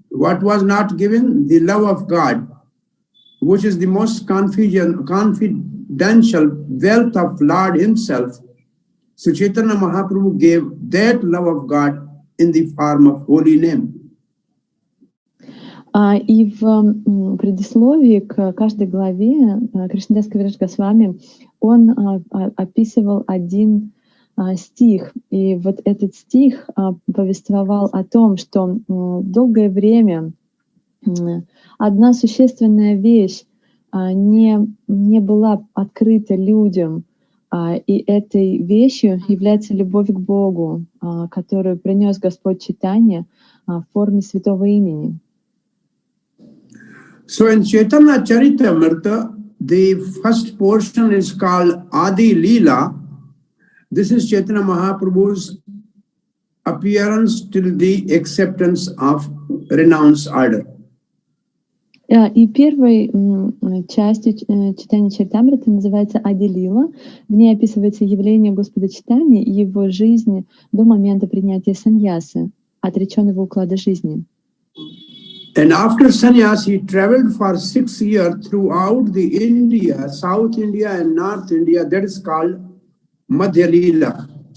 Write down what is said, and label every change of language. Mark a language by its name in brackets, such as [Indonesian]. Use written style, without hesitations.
[English] What was not given? The love of God, which is the most confidential wealth of Lord himself. So Chaitanya Mahaprabhu gave that love of God in the form of holy name. [Russian] И в предисловии к каждой главе Кришнадас Кавирадж Госвами он описывал один стих. И вот этот стих повествовал о том, что долгое время одна существенная вещь не была открыта людям, и этой вещью является любовь к Богу, которую принес Господь Чайтанья в форме святого имени. [English] So in Chaitanya-charitamrite, the first portion is called Adi-lila. This is Chaitanya Mahaprabhu's appearance till the acceptance of renounced order. [Russian] И первой частью Чайтанья-чаритамриты называется Ади-лила. В ней описывается явление Господа Чайтаньи и его жизни до момента принятия саньясы, отреченного уклада жизни. [English] And after sannyas, he traveled for 6 years throughout the India, South India and North India. That is called Madhya-lila.